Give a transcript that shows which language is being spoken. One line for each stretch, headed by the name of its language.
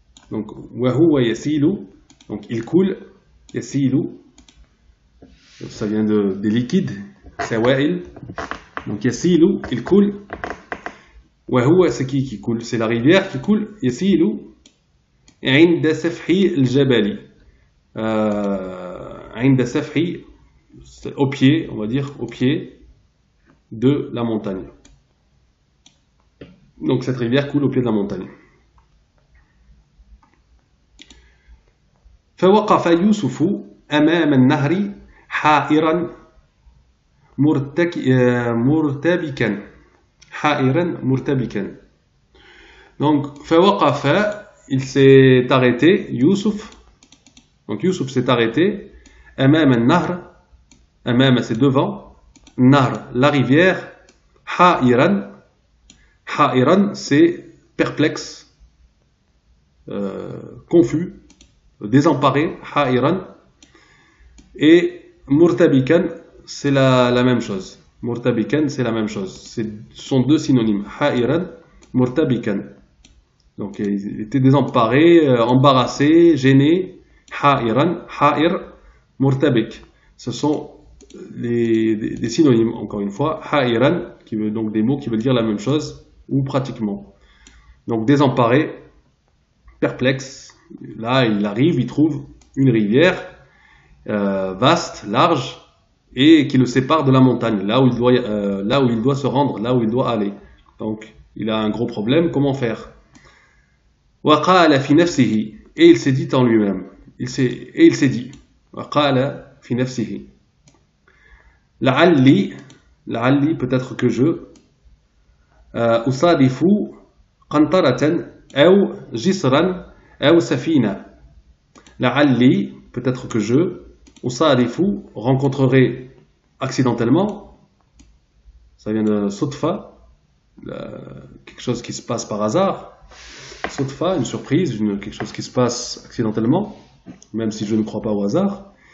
French: Donc
Arabic: وهو يسيل,
French: donc il coule,
Arabic: يسيل,
French: ça vient des liquides,
Arabic: سوائل,
French: donc يسيل, il coule, وهو, c'est qui coule, c'est la rivière qui coule,
Arabic: يسيل عند سفح الجبل, عند سفح,
French: au pied, on va dire au pied de la montagne. Donc cette rivière coule au pied de la montagne.
Arabic: فوقف يوسف أمام النهر حائرا مرتبكا.
French: Donc
Arabic: فوقف,
French: il s'est arrêté, Youssouf. Donc Youssouf s'est arrêté.
Arabic: أمام النهر, أمام
French: c'est devant,
Arabic: النهر
French: la rivière,
Arabic: حائرا.
French: Ha'iran, c'est perplexe, confus, désemparé, Ha'iran. Et Murtabikan, c'est la même chose. Murtabikan, c'est la même chose. Ce sont deux synonymes. Ha'iran, Murtabikan. Donc il était désemparé, embarrassé, gêné. Ha'iran, Ha'ir, Murtabik. Ce sont des synonymes, encore une fois. Ha'iran, qui veut donc des mots qui veulent dire la même chose, ou pratiquement. Donc désemparé, perplexe, là il arrive, il trouve une rivière vaste, large, et qui le sépare de la montagne, là où il doit se rendre, là où il doit aller. Donc, il a un gros problème, comment faire?
Arabic: وَقَالَ فِي نَفْسِهِ,
French: et il s'est dit en lui-même, il s'est dit,
Arabic: وَقَالَ فِي نَفْسِهِ, لعلي,
French: peut-être que je,
Arabic: أصادف قنطرة أو جسرا أو سفينة. لعلي,
French: peut-être que je,
Arabic: أصادف,
French: rencontrerai accidentellement, ça vient de
Arabic: صدفة,
French: quelque chose qui se passe par hasard, صدفة, une surprise, quelque chose qui se passe accidentellement, même si je ne crois pas au hasard.